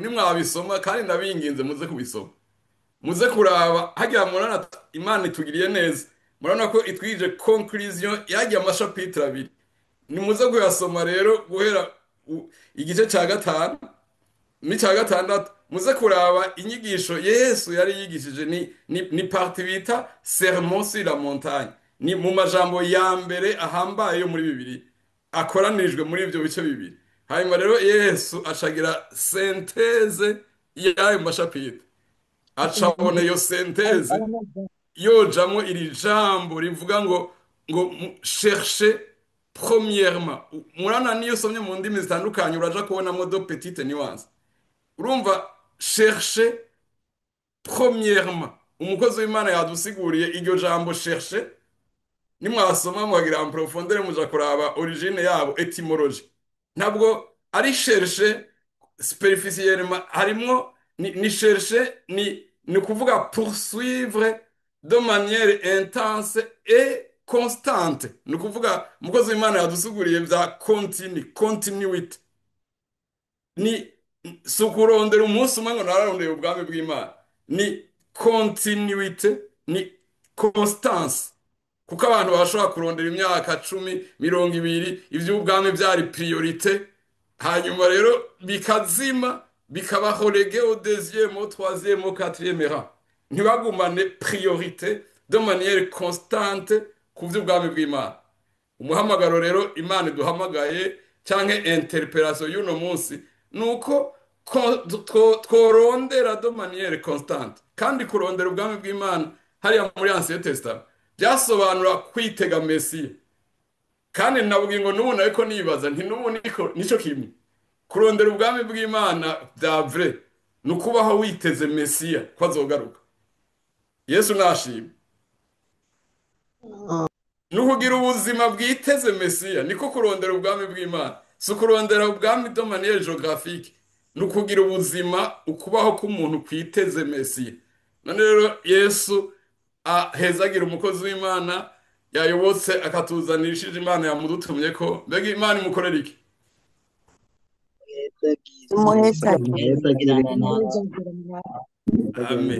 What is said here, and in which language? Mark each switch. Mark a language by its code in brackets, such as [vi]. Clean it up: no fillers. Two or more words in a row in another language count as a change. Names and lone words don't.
[rn] Nimwabisoma kandi ndabinginze muze kubisoma, muze kuraba hajya murana Imana itugiriye neza. Murabona ko itwije conclusion yajya amashapitre 2. Nimuze kuyasoma rero guhera igice ca 5 n'icya 6, muze kuraba inyigisho Yesu yari yigishije. Ni parti bita Sermon sur la montagne, ni mu majambo ya mbere ahambaye yo muri Bibiliya akoranirijwe muri ivyo bice bibiri. Hanyuma rero Yesu acagira synthèse y'ayo mashapitre, acabona iyo synthèse yojamwo iri jambo rivuga ngo [fr] chercher premièrement. [rn] Murana niyo somye mu ndimi zitandukanye uraja kubonamo do [fr] petite nuance. [rn] Urumva [fr] chercher premièrement. [rn] Umukozi w'Imana yadusiguriye iryo jambo chercher, nimwasoma mukagira [fr] en profondeur [rn] muja kuraba origine yabo etymologie. Ntabwo ari [fr] chercher superficiellement, [rn] harimwo ni chercher ni kuvuga [fr] poursuivre de manière intense et constante. [rn] Ni kuvuga umukozi w'Imana yadusiguriye bya continuity. Ni si ukurondera umunsi umwe ngo nararondeye ubwami bw'Imana, ni continuité, ni constance. Kuko abantu bashobora kurondera imyaka 10, 20, iby'ubwami byari priorité, hanyuma rero bikazima, bikaba [fr] relégué au deuxième, au troisième, au quatrième rang. [rn] Ntibagumane [fr] priorité de manière constante [rn] ku by'ubwami bw'Imana. Umuhamagaro rero Imana iduhamagaye cyangwa interpellation y'uno munsi nuko tworondera [fr] de manière constante. [rn] Kandi kurondera ubwami bw'Imana hariya muri Ancien Testament byasobanura kwitega Mesiya. Kandi nabwiye ngo n'ubu ariko nibaza nti n'ubu nico kimwe. Kurondera ubwami bw'Imana bya vrai ni ukubaho witeze Mesiya ko azogaruka. Yesu nashimye. Nukugira ubuzima bwiteze Mesiya niko kurondera ubwami bw'Imana. Si kurondera ubwami [fr] de manière géographique, [rn] nukugira ubuzima ukubaho k'umuntu kwiteze Mesiya. None rero Yesu ahezagira umukozi w'Imana yayobotse akatuzanirishije Imana yamudutumye ko mbega Imana imukorera iki? Amen.